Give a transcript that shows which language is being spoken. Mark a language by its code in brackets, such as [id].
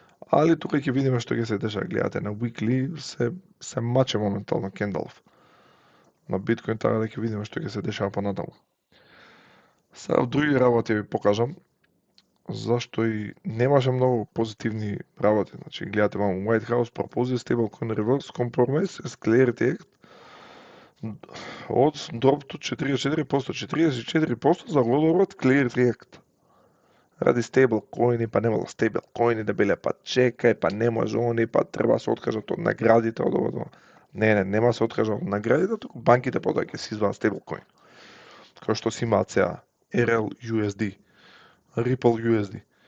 [mk] Али тука ќе видиме што ќе се дешава. Гледате, на weekly се маче моментално кендалов. На биткоин така да ќе видиме што ќе се дешава понатаму. Сега в други работи ви покажам зашто и немаше многу позитивни работи. [en] Значи, гледате вамо, White House proposes stablecoin reverse compromise as Clarity Act од drop to 44%. [mk] 44% за годорот Clarity Act. Ради стейблкоини, па немало стейблкоини да биле, па чекај, па не може они, па треба се откажат од наградите од ова. Не, нема се откажат од наградите, туку банките потоа ќе се извадат стейблкоин. Кој што си имаат сега RLUSD, Ripple USD.